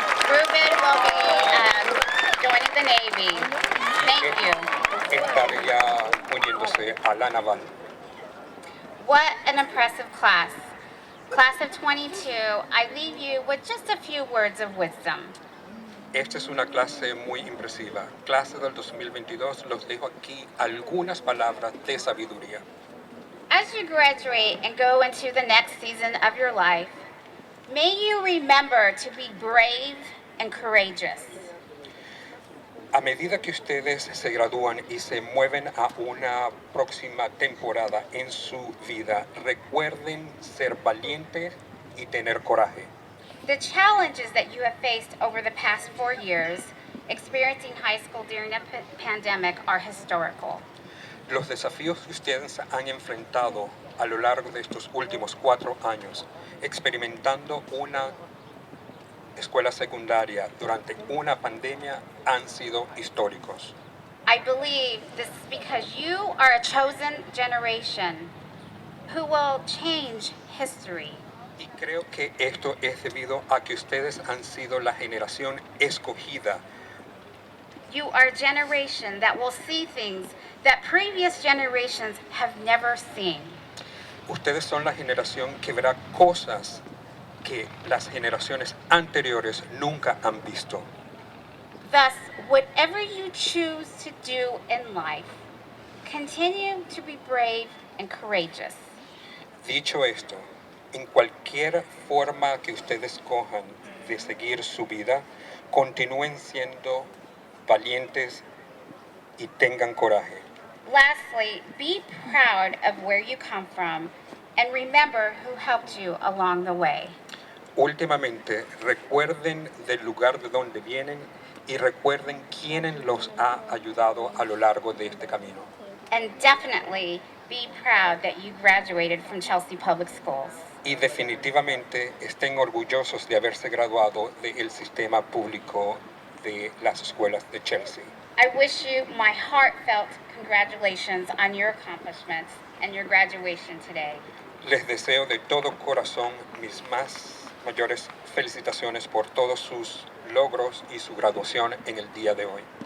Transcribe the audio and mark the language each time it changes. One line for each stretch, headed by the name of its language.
English: Ruben will be joining the Navy. Thank you.
Spanish: Estaría uniéndose a la naval.
English: What an impressive class. Class of 22, I leave you with just a few words of wisdom.
Spanish: Esta es una clase muy impresiva. Clase del 2022, los dejo aquí algunas palabras de sabiduría.
English: As you graduate and go into the next season of your life, may you remember to be brave and courageous.
Spanish: A medida que ustedes se gradúan y se mueven a una próxima temporada en su vida, recuerden ser valientes y tener coraje.
English: The challenges that you have faced over the past 4 years, experiencing high school during a pandemic, are historical.
Spanish: Los desafíos que ustedes han enfrentado a lo largo de estos últimos 4 años, experimentando una escuela secundaria durante una pandemia, han sido históricos.
English: I believe this is because you are a chosen generation who will change history.
Spanish: Y creo que esto es debido a que ustedes han sido la generación escogida.
English: You are a generation that will see things that previous generations have never seen.
Spanish: Ustedes son la generación que verá cosas que las generaciones anteriores nunca han visto.
English: Thus, whatever you choose to do in life, continue to be brave and courageous.
Spanish: Dicho esto, en cualquier forma que ustedes cojan de seguir su vida, continúen siendo valientes y tengan coraje.
English: Lastly, be proud of where you come from and remember who helped you along the way.
Spanish: Últimamente, recuerden del lugar de donde vienen y recuerden quién los ha ayudado a lo largo de este camino.
English: And definitely be proud that you graduated from Chelsea Public Schools.
Spanish: Y definitivamente estén orgullosos de haberse graduado del sistema público de las escuelas de Chelsea.
English: I wish you my heartfelt congratulations on your accomplishments and your graduation today.
Spanish: Les deseo de todo corazón mis mayores felicitaciones por todos sus logros y su graduación en el día de hoy.